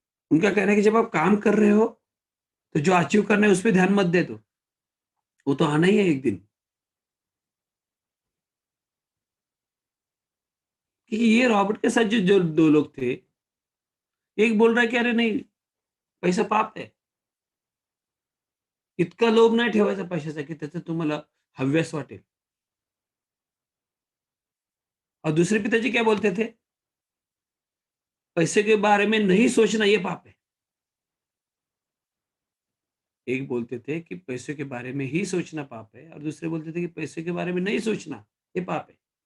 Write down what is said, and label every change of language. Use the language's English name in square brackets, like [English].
[Hindi] उनका कहना है कि जब आप काम कर रहे हो, तो जो अचीव करना है उस पे ध्यान मत दे दो। वो तो आना ही है एक दिन। कि ये रॉबर्ट के साथ जो 2 लोग थे, एक बोल रहा है की अरे नहीं, [Marathi] पैसा पाप आहे. इतका लोभ नाही ठेवायचा पैशाचा, की त्याचं तुम्हाला हव्यास वाटेल. [Hindi] और दूसरे पिताजी क्या बोलते थे? पैसे के बारे में नहीं सोचना ये पाप है. एक बोलते थे कि पैसे के बारे में ही सोचना पाप है और दूसरे बोलते थे कि पैसे के बारे में नहीं सोचना, ये पाप है.